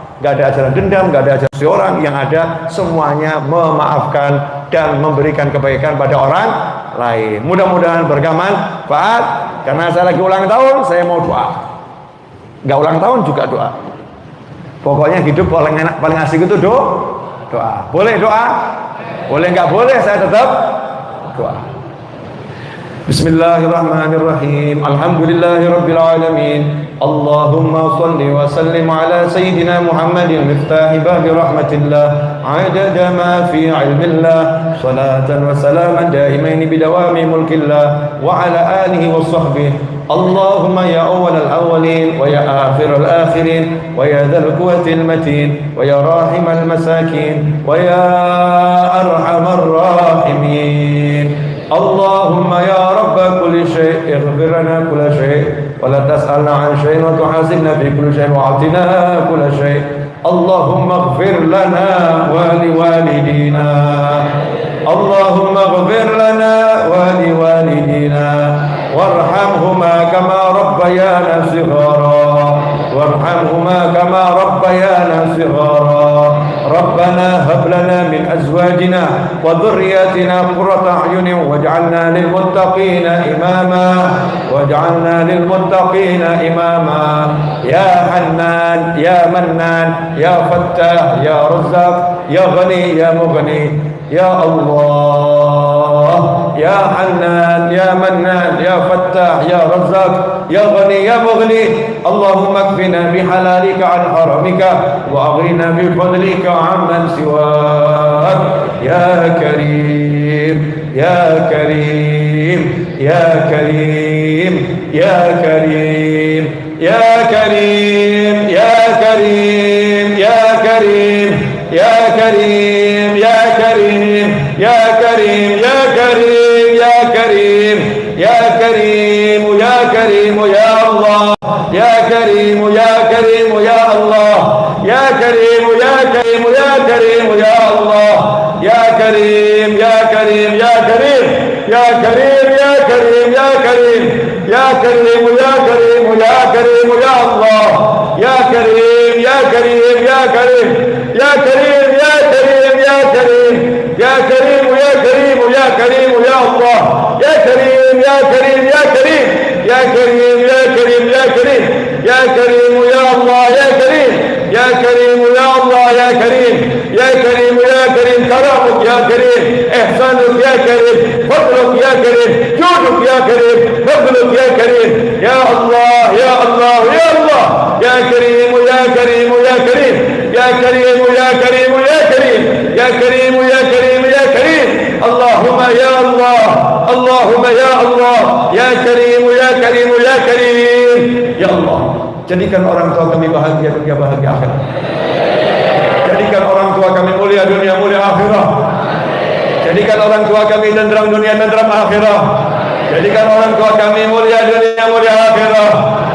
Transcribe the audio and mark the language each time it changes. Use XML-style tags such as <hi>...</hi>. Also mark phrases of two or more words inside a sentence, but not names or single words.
<id>Gak ada ajaran dendam, gak ada ajaran seorang. Yang ada semuanya memaafkan dan memberikan kebaikan pada orang lain. Mudah-mudahan bermanfaat. Karena saya lagi ulang tahun, saya mau doa. Gak ulang tahun juga doa. Pokoknya hidup paling enak, paling asik itu doa. Boleh doa? Boleh nggak boleh, saya tetap doa.</id> <ar>بسم الله الرحمن الرحيم الحمد لله رب العالمين. اللهم صل وسلم على سيدنا محمد مفتاح باب رحمة الله عدد ما في علم الله صلاة وسلاما دائمين بدوام ملك الله وعلى آله وصحبه. اللهم يا أول الأولين ويا آخر الآخرين ويا ذا القوة المتين ويا راحم المساكين ويا أرحم الراحمين. اللهم يا رب كل شيء اغفر لنا كل شيء ولا تسألنا عن شيء وتحاسبنا في كل شيء وآتنا كل شيء'. اللهم اغفر لنا ولوالدينا. اللهم اغفر لنا ولوالدينا وارحمهما كما ربيانا صغارا وارحمهما كما ربيانا صغارا. ربنا هب لنا من أزواجنا وذرياتنا قرة أعين واجعلنا للمتقين إماما واجعلنا للمتقين إماما. يا حنان يا منان يا فتاح يا رزاق يا غني يا مغني. يا الله يا حنان يا منان يا فتاح يا رزاق يا غني يا مغني. اللهم اكفنا بحلالك عن حرامك وأغننا بفضلك عمن سواك. يا كريم يا كريم يا كريم يا كريم يا كريم يا كريم يا كريم يا كريم يا كريم يا كريم يا كريم يا كريم يا كريم يا كريم يا الله يا كريم يا كريم يا الله يا كريم يا كريم يا كريم يا الله يا كريم يا كريم يا كريم يا كريم يا كريم يا كريم يا كريم يا كريم يا كريم يا الله يا كريم يا كريم يا كريم يا كريم يا كريم يا كريم يا كريم يا كريم يا كريم يا الله يا كريم يا كريم يا كريم يا كريم يا كريم يا كريم يا كريم يا الله يا كريم يا كريم يا الله يا كريم يا كريم يا كريم كرمك يا كريم إحسانك يا كريم فضلك يا كريم جودك يا كريم فضلك يا كريم يا الله يا الله يا الله يا كريم يا كريم يا كريم يا كريم يا كريم يا كريم يا كريم يا كريم يا كريم. اللهم يا الله اللهم يا الله يا كريم يا كريم يا كريم.</ar> <id>Ya Allah, jadikan orang tua kami bahagia dunia bahagia akhirat. Jadikan orang tua kami mulia dunia mulia akhirat. Jadikan orang tua kami tenteram dunia tenteram akhirat. Jadikan orang tua kami mulia dunia mulia akhirat.</id>